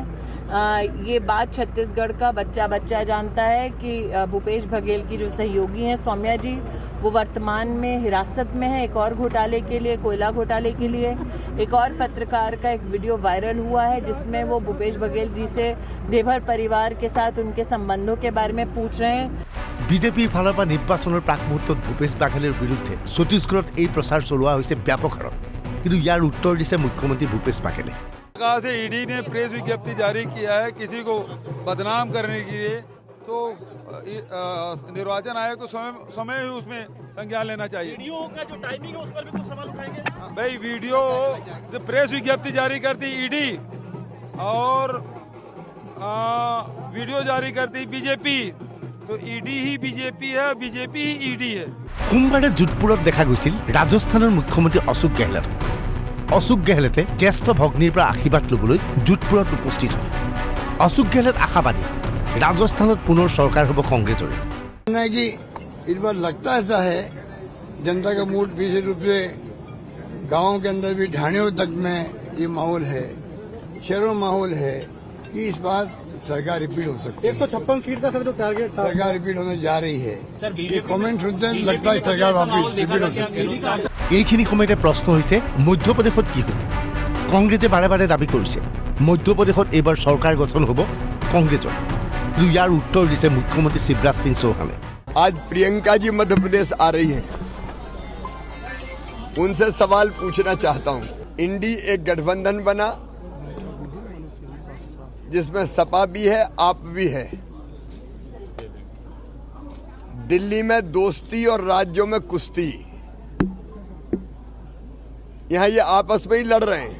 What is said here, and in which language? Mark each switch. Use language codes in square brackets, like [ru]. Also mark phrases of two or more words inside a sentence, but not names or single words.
[hi] ये बात छत्तीसगढ़ का बच्चा जानता है कि भूपेश बघेल की जो सहयोगी हैं सौम्या जी, वो वर्तमान में हिरासत में है एक और घोटाले के लिए, कोयला घोटाले के लिए। एक और पत्रकार का एक वीडियो वायरल हुआ है जिसमें वो भूपेश बघेल जी से देवर परिवार के साथ उनके संबंधों के बारे में पूछ रहे हैं। [as] বিজেপিৰ ফালৰ পৰা নিৰ্বাচনৰ প্ৰাক মুহূৰ্তত ভূপেশ বাঘেলৰ বিৰুদ্ধে ছত্তীশগড়ত এই প্ৰচাৰ চলোৱা হৈছে ব্যাপক হাৰত, কিন্তু ইয়াৰ উত্তৰ দিছে মুখ্যমন্ত্ৰী ভূপেশ বাঘেলে। [hi] कहा से ईडी ने प्रेस विज्ञप्ति जारी किया है किसी को बदनाम करने के लिए, तो निर्वाचन आयोग को समय ही उसमें संज्ञान लेना चाहिए। वीडियो का जो टाइमिंग है उस पर भी कुछ सवाल उठाएंगे भाई। वीडियो जो प्रेस विज्ञप्ति जारी करती ईडी और वीडियो जारी करती बीजेपी, तो ईडी ही बीजेपी है, बीजेपी ही ईडी है। [as] সোমবাৰে যোধপুৰত দেখা গৈছিল ৰাজস্থানৰ মুখ্যমন্ত্ৰী অশোক গেহলট। অশোক গেহলটে জ্যেষ্ঠ ভগ্নীৰ পৰা আশীৰ্বাদ ল'বলৈ যোধপুৰত উপস্থিত হয়। অশোক গেহলট আশাবাদী ৰাজস্থানত পুনৰ চৰকাৰ হ'ব কংগ্ৰেছৰে। [hi] कि इस बार लगता ऐसा है जनता का मूड विशेष रूप से गांव के अंदर भी ढाणियों तक में ये माहौल है, शहरों में माहौल है कि इस बार सरकार रिपीट हो सकती है। 156 सीट का सर जो टारगेट था, सरकार रिपीट होने जा रही है। ये कमेंट सुनते हैं लगता है सरकार वापस रिपीट हो सकती है। [as] এইখিনি সময়তে প্ৰশ্ন হৈছে মধ্যপ্ৰদেশত কি হ'ব। কংগ্ৰেছে বাৰে বাৰে দাবী কৰিছে মধ্যপ্ৰদেশত এইবাৰ চৰকাৰ গঠন হ'ব কংগ্ৰেছৰ, কিন্তু ইয়াৰ উত্তৰ দিছে মুখ্যমন্ত্ৰী শিৱৰাজ সিং চৌহানে। [hi] आज प्रियंका जी मध्य प्रदेश आ रही है, उनसे सवाल पूछना चाहता हूं। इंडी एक गठबंधन बना जिसमें सपा भी है, आप भी है। दिल्ली में दोस्ती और राज्यों में कुश्ती, यहां ये आपस में ही लड़ रहे हैं।